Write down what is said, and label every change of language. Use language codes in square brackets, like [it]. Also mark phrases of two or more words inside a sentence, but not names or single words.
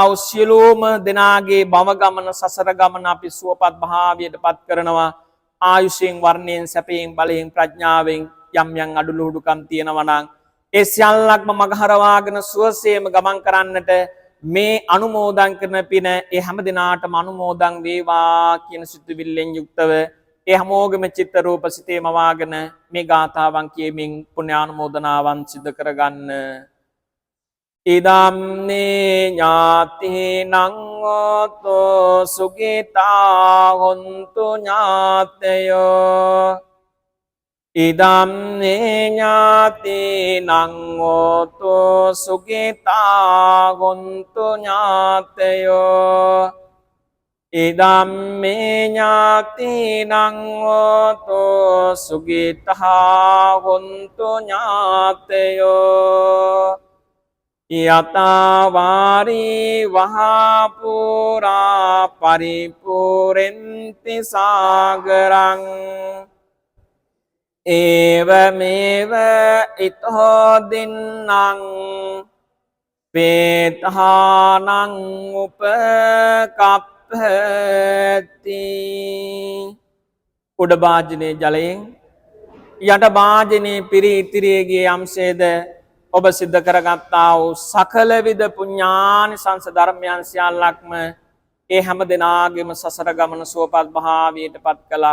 [si] වූ සියලුම දෙනාගේ භව ගමන සසර ගමන අපි සුවපත් භාවයට පත් කරනවා ආයුෂයෙන් වර්ණයෙන් සැපයෙන් බලයෙන් ප්‍රඥාවෙන් යම් යම් අඩලුහුඩුකම් තියෙනවා නම් ඒ සියල්ලක්ම මගහරවාගෙන සුවසේම ගමන් කරන්නට මේ අනුමෝදන් කරන පින ඒ හැම දිනාටම අනුමෝදන් වේවා කියන සිතුවිල්ලෙන් යුක්තව ඒ හැමෝගෙම චිත්ත රූප සිතේ මවාගෙන මේ ගාථාවන් කියමින් පුණ්‍යානුමෝදනාවන් සිදු කරගන්න. [pi] ඉදම්නේ ඥාතිනං ඕතෝ සුඛිතා හොන්තු ඥාතයෝ ඉදම්නේ ඥාතිනං ඕතෝ සුඛිතා හොන්තු ඥාතයෝ ඉදම්මේ ඥාතිනං ඕතෝ සුඛිතා හොන්තු ඥාතයෝ යතවාරී වහපුරා පරිපූරෙන්ති සාගරං ඒවමේව ඉතෝ දින්නං පේතානං උපකප්පති [si] උඩ භාජනයේ ජලයෙන් යට භාජනයේ පිරී ඉතිරියගේ යම්සේද ඔබ සිද්ධ කරගත්තා වූ සකල විද පුඤ්ඤානිසංස ධර්මයන් සියල්ලක්ම ඒ හැම දිනාගෙම සසර ගමන සුවපත් භාවයට පත් කළා.